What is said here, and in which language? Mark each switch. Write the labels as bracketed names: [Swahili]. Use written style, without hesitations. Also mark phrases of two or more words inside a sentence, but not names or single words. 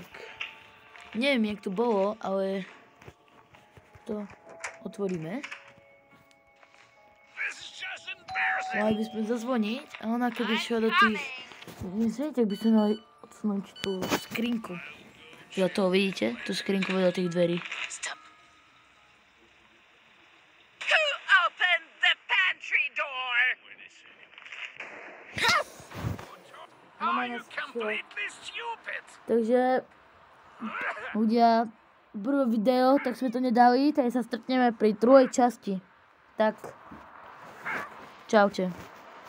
[Slovak] Neviem, jak to bolo, ale to otvoríme. Mali by sme zazvoniť a ona keby šla do tých... Myslíte, tak by sme mali odsunúť tú skrinku. Za toho vidíte? Tu skrinku vedľa tých dverí. [English] Stop. Who opened the pantry door? Are you completely stupid? [Slovak] Takže ľudia, prvé video, tak sme to nedali, tak sa stretneme pri druhej časti. Tak, čaute.